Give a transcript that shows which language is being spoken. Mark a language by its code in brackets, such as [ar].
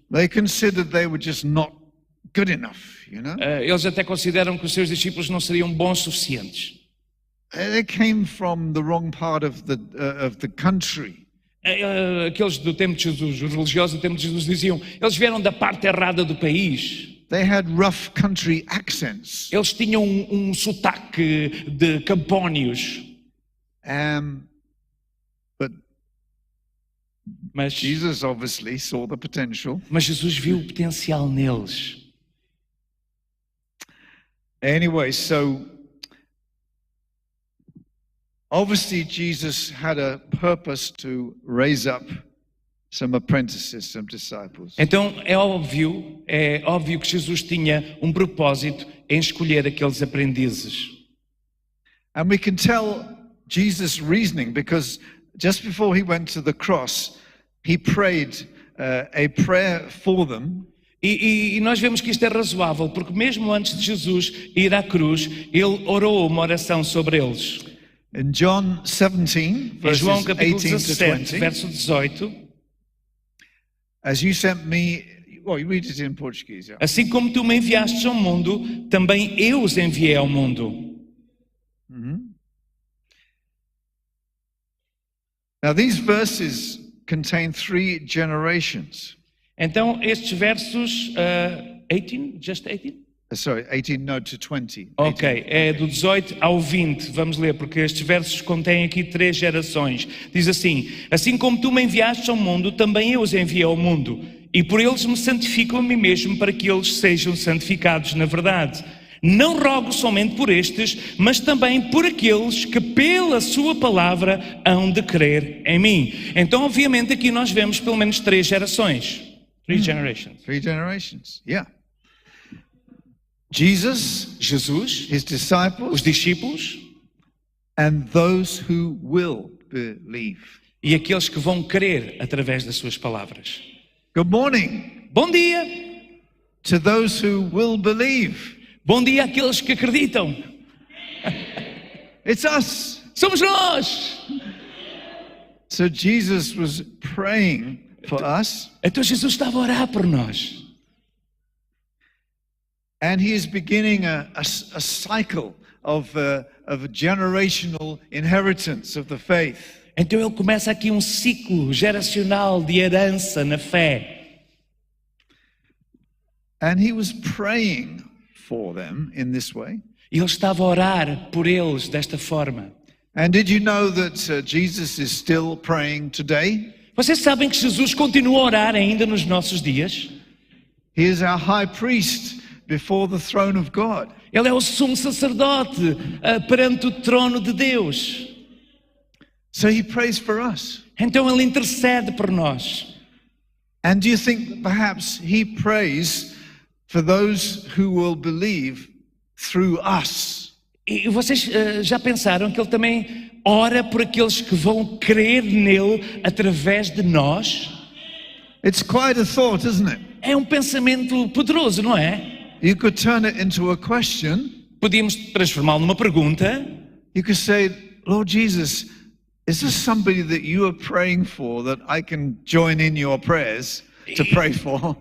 [en] They considered they were just not good enough, [pt] Eles até consideram que os seus discípulos não seriam bons o suficientes. [en] They came from the wrong part of the country. [pt] Aqueles do tempo de Jesus, os religiosos do tempo de Jesus diziam, eles vieram da parte errada do país. [en] They had rough country accents. [pt] Eles tinham um sotaque de campónios. [en] But [pt] Mas [en] Jesus obviously saw the potential. [pt] Jesus viu o potencial neles. [en] Anyway, so obviously Jesus had a purpose to raise up some apprentices, some disciples. [pt] Então é óbvio que Jesus tinha um propósito em escolher aqueles aprendizes. [en] And we can tell Jesus' reasoning because just before he went to the cross, he prayed a prayer for them. [pt] E nós vemos que isto é razoável, porque mesmo antes de Jesus ir à cruz, ele orou uma oração sobre eles. [en] In John 17, [pt] Em [en] verses [pt] João capítulo [en] 18 to [pt] 17, [en] 20, [pt] verso 18, [en] as you sent me, well, you read it in Portuguese. Yeah. [pt] assim como tu me enviastes ao mundo, também eu os enviei ao mundo. [en] Now these verses contain 3 generations. [pt] Então estes versos, 18, [en] just 18? Sorry, 18, no, to 20. [pt] Ok, é do 18 ao 20, vamos ler, porque estes versos contêm aqui 3 gerações. Diz assim: assim como tu me enviaste ao mundo, também eu os enviei ao mundo, e por eles me santifico a mim mesmo, para que eles sejam santificados na verdade. Não rogo somente por estes, mas também por aqueles que pela sua palavra hão de crer em mim. Então, obviamente, aqui nós vemos pelo menos 3 gerações. [en] 3 generations. 3 generations, yeah. Jesus, [pt] Jesus, [en] his [pt] os [en] disciples, [pt] discípulos [en] and those who will believe. [pt] e aqueles que vão crer através das suas palavras. [en] Good morning [pt] Bom dia! [en] to those who will believe. [pt] Bom dia àqueles que acreditam. [en] It's us. [pt] Somos nós! [en] So Jesus was praying for us, [pt] Então Jesus estava a orar por nós. [en] and he is beginning a cycle of generational inheritance of the faith. [pt] Então ele começa aqui um ciclo geracional de herança na fé. [en] And he was praying for them in this way. [pt] E ele estava a orar por eles desta forma. [en] And did you know that Jesus is still praying today? [pt] Vocês sabem que Jesus continua a orar ainda nos nossos dias? [en] He is our high priest before the throne of God. [pt] Ele é o sumo sacerdote perante o trono de Deus. [en] So he prays for us. [pt] Então ele intercede por nós. [en] And do you think that perhaps he prays for those who will believe through us? [pt] E vocês já pensaram que ele também ora por aqueles que vão crer nele através de nós? [en] It's quite a thought, isn't it? [pt] É um pensamento poderoso, não é? [en] You could turn it into a question. [pt] Podíamos transformá-lo numa pergunta. [en] You could say, Lord Jesus, is this somebody that you are praying for that I can join in your prayers to pray for?